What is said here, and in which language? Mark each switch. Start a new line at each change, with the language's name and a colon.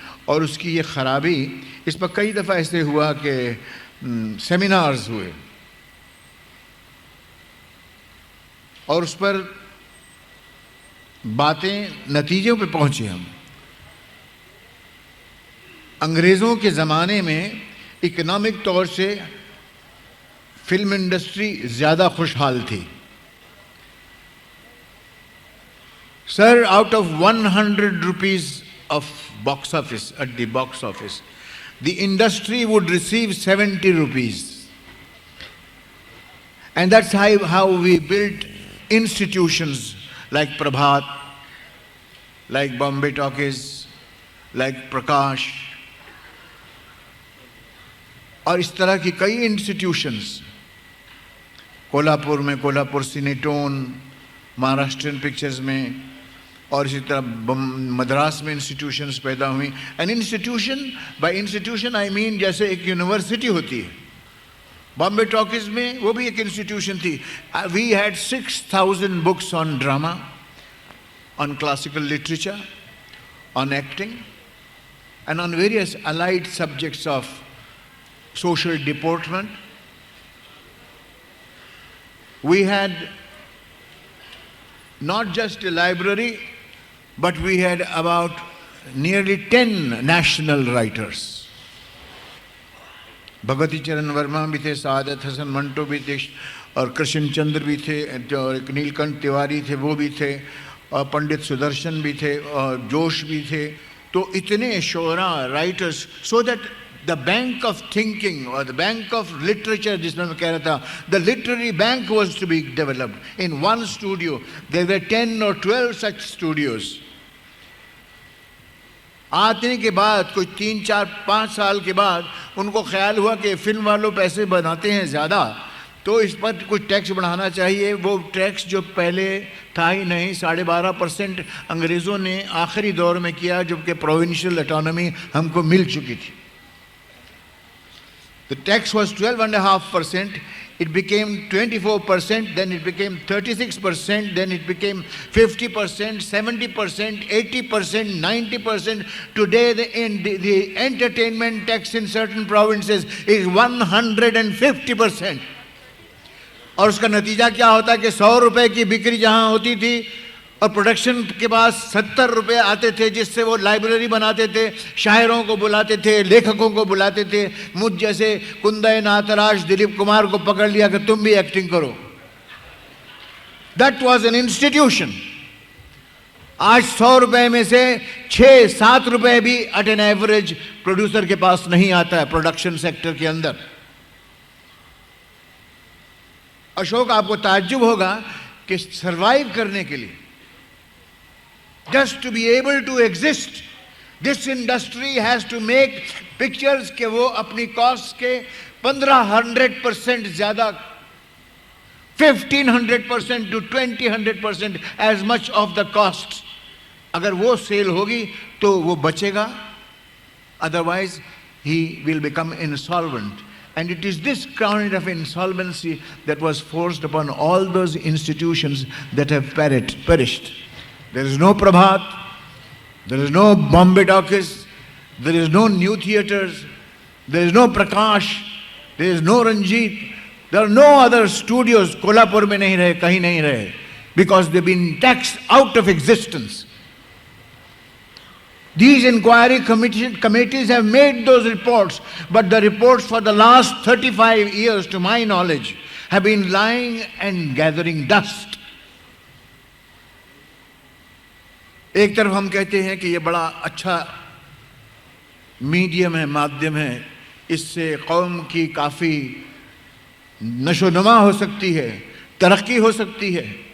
Hindi: और उसकी ये ख़राबी, इस पर कई दफ़ा ऐसे हुआ कि सेमिनार्स हुए और उस पर बातें नतीजों पे पहुँचे हम। अंग्रेज़ों के ज़माने में इकोनॉमिक तौर से फिल्म इंडस्ट्री ज़्यादा खुशहाल थी।
English: Sir, out of 100 rupees of box office, at the box office, the industry would receive 70 rupees. And that's how we built institutions like Prabhat, like Bombay Talkies, like Prakash,
Hindi: और इस तरह की कई institutions, Kolhapur में Kolhapur सिनेटोन, Maharashtrian pictures में, और इसी तरह मद्रास में इंस्टीट्यूशंस पैदा हुई।
English: an institution, by institution I mean
Hindi: जैसे एक यूनिवर्सिटी होती है, बॉम्बे टॉकीज में वो भी एक इंस्टीट्यूशन थी।
English: We had 6000 books on drama, on classical literature, on acting and on various allied subjects of social deportment. We had not just a library, but we had about nearly 10 national writers.
Hindi: Bhagwati चरण वर्मा भी थे, सादत हसन मंटो भी थे, और कृष्ण चंद्र भी थे, और एक नीलकंठ तिवारी थे, वो भी थे, और पंडित सुदर्शन भी थे, और जोश भी थे। तो इतने शोरा writers,
English: so that the bank of thinking or the bank of literature,
Hindi: जिसमें मैं कह रहा था,
English: the literary bank was to be developed in one studio. There were 10 or 12 such studios.
Hindi: आने के बाद कोई 3, 4, 5 साल के बाद उनको ख्याल हुआ कि फिल्म वालों पैसे बनाते हैं ज़्यादा, तो इस पर कुछ टैक्स बढ़ाना चाहिए। वो टैक्स जो पहले था ही नहीं, 12.5% अंग्रेज़ों ने आखिरी दौर में किया, जबकि प्रोविंशियल ऑटोनॉमी हमको मिल चुकी थी।
English: The tax was 12.5%, it became 24%, then it became 36%, then it became 50%, 70%, 80%, 90%. Today the entertainment tax in certain provinces is 150%.
Hindi: और उसका नतीजा क्या होता है कि 100 रुपए की बिक्री जहाँ होती थी और प्रोडक्शन के पास 70 रुपए आते थे, जिससे वो लाइब्रेरी बनाते थे, शायरों को बुलाते थे, लेखकों को बुलाते थे। मुझ जैसे कुंदय नातराज, दिलीप कुमार को पकड़ लिया कि तुम भी एक्टिंग करो।
English: That was an institution.
Hindi: आज 100 रुपए में से 6-7 रुपए भी एट एन एवरेज प्रोड्यूसर के पास नहीं आता है प्रोडक्शन सेक्टर के अंदर। अशोक, आपको ताज्जुब होगा कि सरवाइव करने के लिए,
English: just to be able to exist, this industry has to make pictures
Hindi: के वो अपनी कॉस्ट के 1500% ज़्यादा,
English: 1500% to 2000% as much of the cost.
Hindi: अगर वो सेल होगी तो वो बचेगा,
English: otherwise he will become insolvent. And it is this kind of insolvency that was forced upon all those institutions that have perished. There is no Prabhat, there is no Bombay Talkies, there is no new theatres, there is no Prakash, there is no Ranjit, there are no other studios.
Hindi: Kolhapur mein nahi rahe,
English: kahin nahi rahe, because they've been taxed out of existence. These inquiry committees have made those reports, but the reports for the last 35 years, to my knowledge, have been lying and gathering dust.
Hindi: एक तरफ हम कहते हैं कि ये बड़ा अच्छा medium है, माध्यम है, इससे कौम की काफ़ी नशोनुमा हो सकती है, तरक्की हो सकती है।